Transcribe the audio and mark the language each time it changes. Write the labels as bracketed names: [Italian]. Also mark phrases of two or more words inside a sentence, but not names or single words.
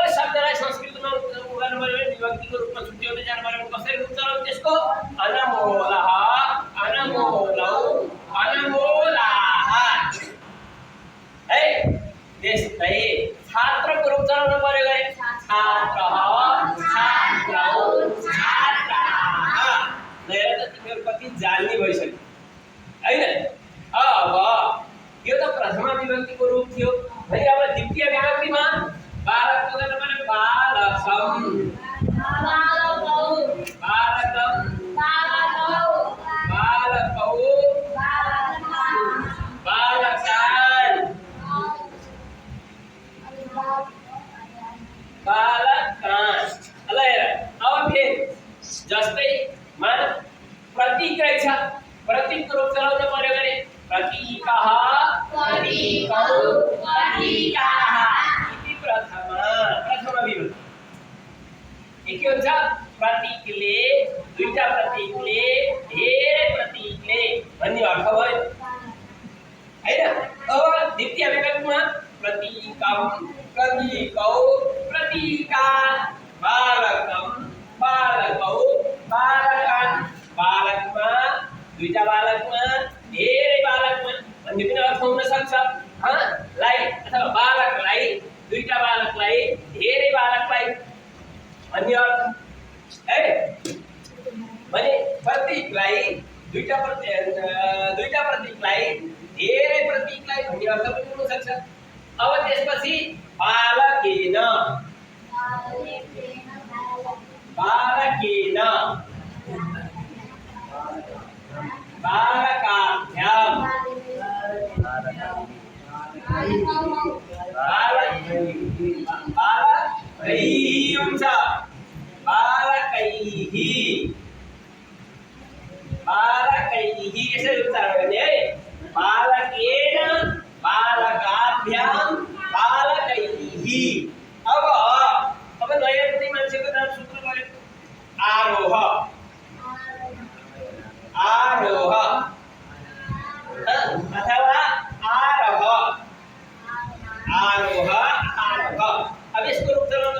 [Nepali] शब्दलाई संस्कृतमा गर्नु पर्यो भने विभक्तिको रूपमा छुट्याउँदै जानु पर्यो भने कसरी रूप चलाउनु त्यसको [Sanskrit] अनमोलः अनमोलौ अनमोलाः [Nepali] है त्यस्तै छात्रको रूप चलाउनु पर्यो भने [Sanskrit] छात्रः छात्रौ छात्राः [Nepali] हेर त तिमीहरू कति जान्ने भइसक्यो हैन अब यो त प्रथमा विभक्तिको रूप थियो भने अब द्वितीय विभक्तिमा बालकको गर्नु पर्यो [Sanskrit] बालकम बालकौ बालकम बालकौ बालकौ बालकान् बालकान् [Nepali] ल हेर अब फेरि जस्तै मान प्रतीक रहेछ प्रतीकको रूप चलाउनु पर्यो भने [Sanskrit] प्रतीकः प्रतीकौ प्रतीकाः इति [Nepali] प्रथमा विभक्ति के हुन्छ प्रतीकले दुईटा प्रतीकले धेरै प्रतीकले भन्ने अर्थ भयो हैन अब [Sanskrit] द्वितीय विभक्तिमा प्रतीकम प्रतीकौ प्रतीका बालकम बालकौ बालकान् [Nepali] बालकमा दुईटा बालकमा धेरै बालकमा भन्ने पनि अर्थ हुन सक्छ लाई अथवा बालकलाई दुईटा बालकलाई धेरै बालकलाई भन्ने अर्थ है भने प्रतीकलाई दुईटा प्रतीकलाई धेरै प्रतीकलाई भन्ने अर्थ पनि हुन सक्छ अब त्यसपछि [Sanskrit] बालकेन बालकेन बालकाभ्यां बालकैः हुन्छ बालकैः बालकैः [Nepali] यसरी उच्चारण गर्ने है [Sanskrit] बालकेन बालकाभ्यां बालकैः [Nepali] अब नयाँ कुनै मान्छेको नाम सुन्नु पर्यो आरोह आरोह अथवा आरोह आरोह आरोह अब यसको रूप चलाउनु